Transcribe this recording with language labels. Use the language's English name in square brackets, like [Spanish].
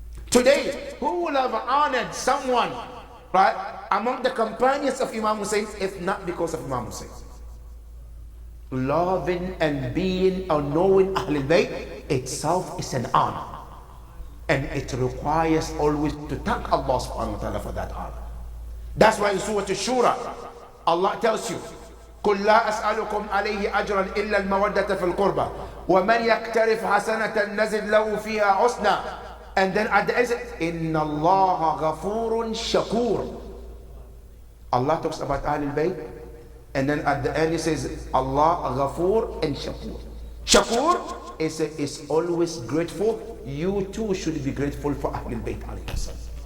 [English] Today, who will have honored someone, right, among the companions of Imam Hussein, if not because of Imam Hussein? Loving and being or knowing Ahlul Bayt itself is an honor. And it requires always to thank Allah subhanahu wa ta'ala for that honor. That's why in Surah Shura, Allah tells you, [Arabic] قُلْ لَا أَسْأَلُكُمْ عَلَيْهِ أَجْرًا إِلَّا الْمَوَدَّةَ فِي الْقُرْبَى وَمَنْ يَقْتَرِفْ حَسَنَةً نَزِدْ لَهُ فِيهَا حُسْنًا. [English] And then at the end, [Arabic] إِنَّ اللَّهَ غَفُورٌ شَكُورٌ. [English] Allah talks about Ahlul Bayt, and then at the end he says, Allah Ghafoor and Shakur. Shakur is always grateful. You too should be grateful for Ahlul Bayt alayhi salam.